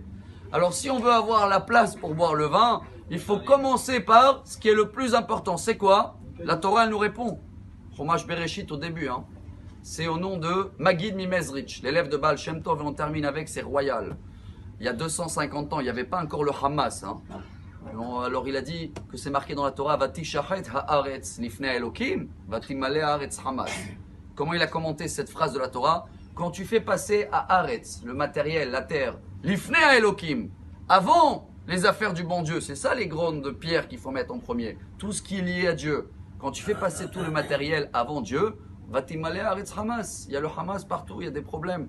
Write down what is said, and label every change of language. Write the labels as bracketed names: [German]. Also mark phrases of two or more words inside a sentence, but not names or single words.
[French] Alors si on veut avoir la place pour boire le vin, il faut commencer par ce qui est le plus important. C'est quoi? La Torah elle nous répond. Chumash Bereshit au début. C'est au nom de Magid Mimezrich, l'élève de Baal Shem Tov, et on termine avec, c'est royal. Il y a 250 ans, il n'y avait pas encore le Hamas. Alors il a dit que c'est marqué dans la Torah, [Hebrew] ותשחת הארץ לפני אלוקים ותמלא הארץ חמס. [French] Comment il a commenté cette phrase de la Torah? Quand tu fais passer à Haaretz, le matériel, la terre, [Hebrew] לפני אלוקים, [French] avant les affaires du bon Dieu, c'est ça les grandes pierres qu'il faut mettre en premier, tout ce qui est lié à Dieu. Quand tu fais passer tout le matériel avant Dieu, [Hebrew] ותמלא הארץ חמס, [French] il y a le Hamas partout, il y a des problèmes.